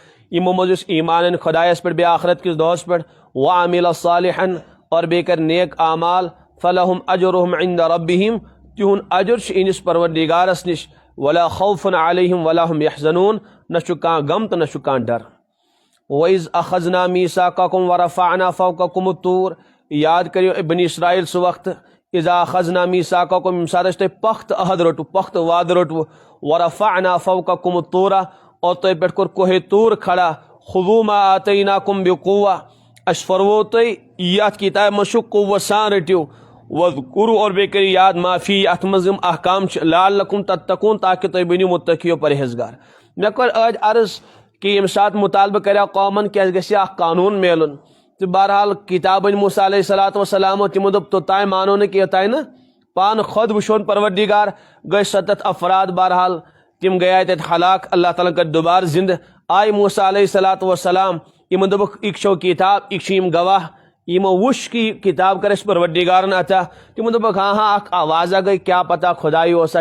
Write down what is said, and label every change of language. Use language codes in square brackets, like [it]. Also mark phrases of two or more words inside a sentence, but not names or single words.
[ks] یمو مز ایمان خدایس پہ بے آخرت کس دہس پہ [ar] وعمل صالحا [ks] اور بے کر نیک اعمال [ar] فلہم اجرہم عند ربہم [ks] تہن اجر انس پروردگارس نش [ar] ولا خوف علیہم ولا هم یحزنون [ks] نہ کان غم تو نہ کان ڈر [ar] وَإِذْ أَخَذْنَا مِيثَاقَكُمْ وَرَفَعْنَا فَوْقَكُمُ الطُّورَ [ks] یاد کریو بنی اسرائیل سہ وقت [ar] اذا اخذنا میثاقکم [ks] ییٚمہِ ساتہٕ أسۍ تۄہہِ پخت عہد رٔٹوٕ پخت وعدٕ رٔٹوٕ [ar] ورفعنا فوقکم الطور [ks] اور تۄہہِ پٮ۪ٹھ کوٚر کوہ طور کھڑا [ar] خذوا ما آتیناکم بقوة [ks] اَسہِ فرموو تۄہہِ یتھ کتابہِ منٛز چھُ قوت سان رٔٹِو واذکروا اور بیٚیہِ کٔرِو یاد ما فی اتھ منٛز یِم احکام چھِ [ar] لعلکم تتقون [ks] تاکہ تُہۍ بٔنِو متقیو پرہیزگار مےٚ کوٚر ٲدۍ عرض کہ ییٚمہِ ساتہٕ مطالبہٕ کریو قومن کہ اَسہِ گژھِ اکھ قانوٗن میلُن تو بہرحال کتاب موسیٰ [ar] علیہ الصلوۃ والسلام [ks] تمو دوٚپ توٚتام مانو نہٕ کینٛہہ یوٚتانۍ نہٕ پانہٕ خود وٕچھون پروردگار گٔے 7 افراد بہرحال تم گٔیے تتہِ ہلاک اللہ تعالیٰ کر دوبارٕ زندٕ آے موسیٰ [ar] علیہ الصلوۃ والسلام [ks] یمن دوٚپُکھ یہِ چھو کتاب یہِ چھِ یِم گواہ یمو وٕچھ کہ یہِ کتاب کر اَسہِ پروردگارن عطا تمو دوٚپُکھ ہاں اکھ آوازہ گٔے کیاہ پتہ خداے اوسا